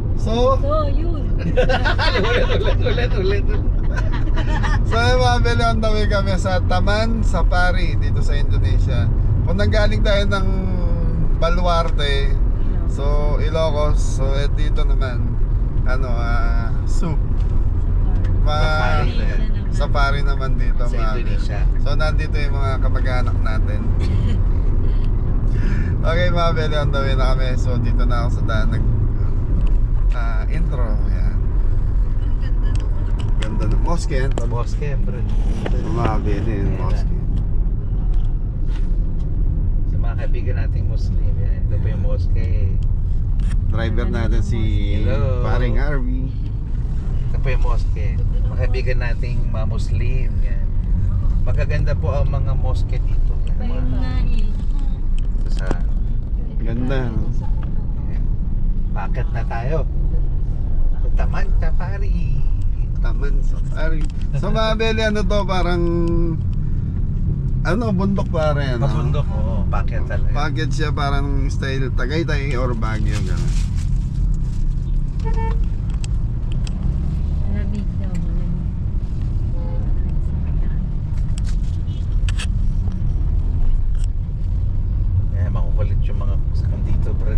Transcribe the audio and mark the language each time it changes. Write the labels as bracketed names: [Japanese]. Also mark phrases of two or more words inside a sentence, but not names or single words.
[Filipino] So, yun. Ulit. so mga beli, [English] on the way [Filipino] kami sa Taman Safari dito sa Indonesia. Kung nanggaling tayo ng Baluarte, so Ilocos, so dito naman Soup. Safari naman dito sa Indonesia. So nandito yung mga kamag-anak natin. Okay mga beli, [English] on the way [Filipino] na kami. So dito na ako sa daan intro. Yan. Ganda ng mosque yan. Mosque, bro. Mga beli yung mosque. Sa mga kaibigan nating Muslim, yan. Ito po yung mosque. Driver natin si Hello. Paring Harvey. Ito po yung mosque. Mga kaibigan nating mga Muslim, yan. Magaganda po ang mga mosque dito. Sa Ganda, no? Bakit na tayo? Taman Safari. Taman Safari. So mga beli, parang bundok pa rin, no? Mabundok, oo. Bakit talaga? Bakit siya parang style Tagaytay or Baguio, gano'n. Malamig daw, Makukulit yung mga kusakang dito, bro.